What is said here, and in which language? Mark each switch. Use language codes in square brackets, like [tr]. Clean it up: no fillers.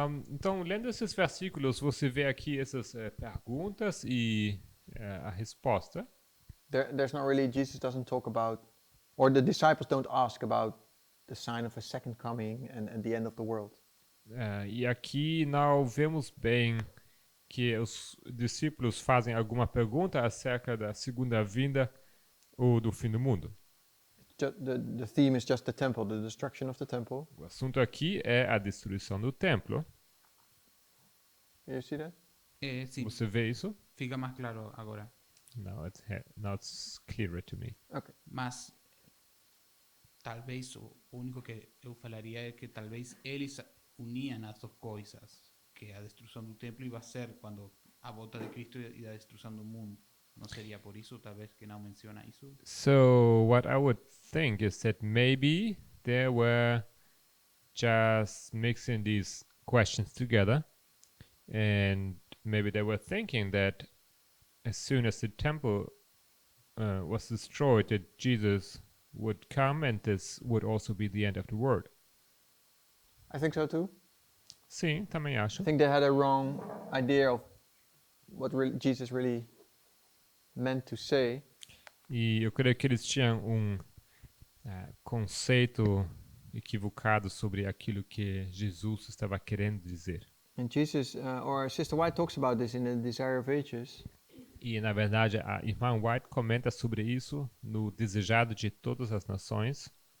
[pt] Então, lendo esses versículos, você vê aqui essas perguntas e a resposta. [en] There's not really, Jesus doesn't talk about, or the disciples don't ask about the sign of a second coming and the end of the world. [pt] E aqui não vemos bem que os discípulos fazem alguma pergunta acerca da segunda vinda ou do fim do mundo. [en] The theme is just the temple, the destruction of the temple. [pt] O assunto aqui é a destruição do templo. [en] You see that? [pt] Sim, Você vê isso? fica mais claro agora. [en] Now it's clearer to me. Okay. [pt] Mas talvez o único que eu falaria é que talvez eles uniam as duas coisas, que a destruição do templo ia ser quando a volta de Cristo e a destruição do mundo. Não seria por isso, talvez, que não menciona isso? [en] So what I would think is that maybe they were just mixing these questions together, and maybe they were thinking that as soon as the temple was destroyed, that Jesus would come, and this would also be the end of the world. I think so too. [pt] Sim, também acho. [en] I think they had a wrong idea of what Jesus really meant to say. [pt] E eu creio que eles tinham conceito equivocado sobre aquilo que Jesus estava querendo dizer. [en] And Jesus, or Sister White talks about this in the Desire of Ages. [pt] E, na verdade, a irmã White comenta sobre isso no Desejado de Todas as Nações.